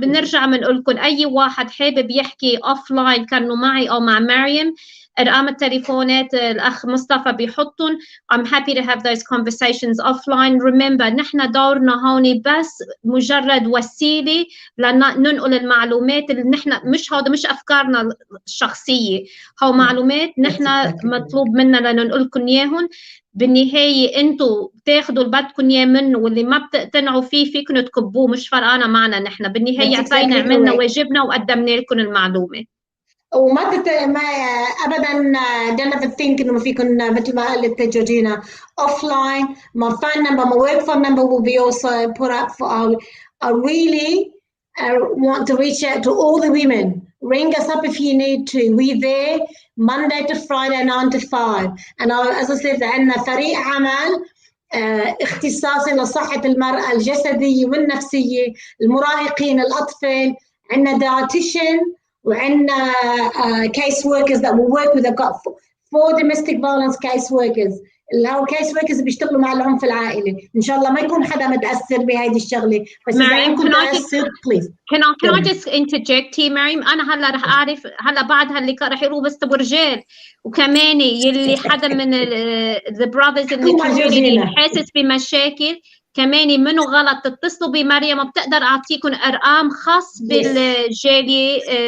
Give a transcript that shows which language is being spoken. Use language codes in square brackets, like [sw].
[ar] بنرجع بنقول لكم أي واحد حابب يحكي offline كانوا معي أو مع مريم. أرقام التليفونات الأخ مصطفى بيحطن. [en] I'm happy to have those conversations offline. [ar] Remember نحن دورنا هون بس مجرد وسيلة لننقل المعلومات اللي نحن مش أفكارنا الشخصية، هو معلومات نحن مطلوب منا لننقلكم إياهم. بالنهاية أنتوا تاخدوا اللي بدكم إياه منه، واللي ما بتقتنعوا فيه فيكم تكبوه، مش فرقانة معنا. نحن بالنهاية عطينا عملنا واجبنا وقدمنا لكم المعلومة. وما ما ابدا [en] don't ever think [ar] انه فيكم مثل ما قالت جورجينا offline. [en] My phone number, my work phone number will be also put up for. I really want to reach out to all the women. Ring us up if you need to. We're there Monday to Friday 9 to 5. And as I said [ar] عندنا فريق عمل اختصاصي لصحة المرأة الجسدية والنفسية، المراهقين، الأطفال. [en] عندنا dietitian وعندنا case workers that will work with. I've got 4 domestic violence case workers. [ar] اللي هو case workers بيشتغلوا مع العنف العائلي. إن شاء الله ما يكون حدا متأثر بهذه الشغلة. بس إذا عندكم تأثر please. [en] Can I just interject here, [ar] مريم؟ أنا هلا رح أعرف هلا بعد هاللقاء رح يقولوا بس تبوا رجال، وكمان يلي حدا من [en] the brothers in the community [ar] حاسس بمشاكل كمان منه غلط تتصلوا بمريم، وبتقدر أعطيكم أرقام خاص بالجالية.